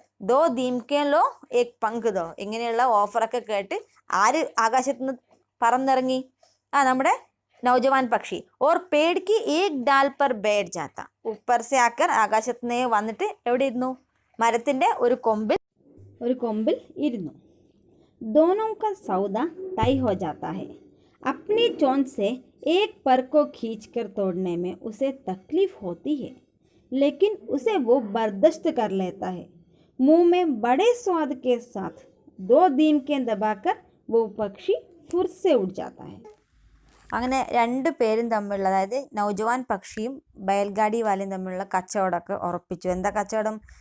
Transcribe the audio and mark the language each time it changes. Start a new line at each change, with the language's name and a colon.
Hindi: ദോ ദീംകേലോ ഏക് പങ്ക് ദോ,
Malayalam: ഇങ്ങനെയുള്ള ഓഫറൊക്കെ കേട്ട് ആര് ആകാശത്ത് നിന്ന് പറന്നിറങ്ങി? നമ്മുടെ നൗജവാൻ പക്ഷി.
Hindi: ഓർ പേട് കി ഏക് ഡാൽ പർ ബൈഠ് ജാത്ത, ऊपर से आकर
Malayalam: ആകാശത്ത് നിന്ന് വന്നിട്ട് എവിടെ ഇരുന്നു? മരത്തിൻ്റെ ഒരു കൊമ്പിൽ ഇരുന്നു.
Hindi: दोनों का सौदा तय हो जाता है. अपनी चोंच से एक पर को खींचकर तोड़ने में उसे तकलीफ होती है, लेकिन उसे वो बर्दाश्त कर लेता है. मुंह में बड़े स्वाद के साथ 2 दीमकें दबाकर वो पक्षी फुर से उड़ जाता है.
Malayalam: അങ്ങനെ രണ്ട് പേരും തമ്മിലുള്ള, അതായത് നൗജവാൻ പക്ഷിയും ബയൽഗാഡി വാലയും തമ്മിലുള്ള കച്ചവടമൊക്കെ ഉറപ്പിച്ചു. എന്താ കച്ചവടം?